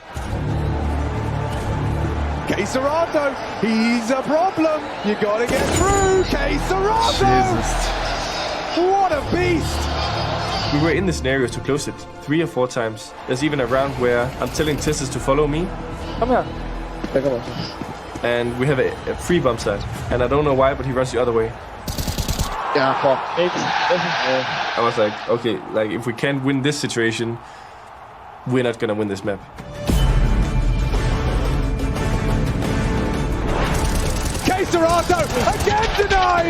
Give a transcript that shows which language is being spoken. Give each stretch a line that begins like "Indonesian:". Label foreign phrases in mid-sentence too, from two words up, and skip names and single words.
English: Caserado, he's a problem. You gotta get through, Caserado. What a beast. We were in the scenario to close it 3 or 4 times. There's even a round where I'm telling Tesses to follow me.
Danish: Kom her. Jeg kommer.
English: And we have a free bump side. And I don't know why, but he runs the other way.
Danish: Ja, fuck.
English: I was like, okay, like if we can't win this situation, we're not gonna win this map. Caserado again denies!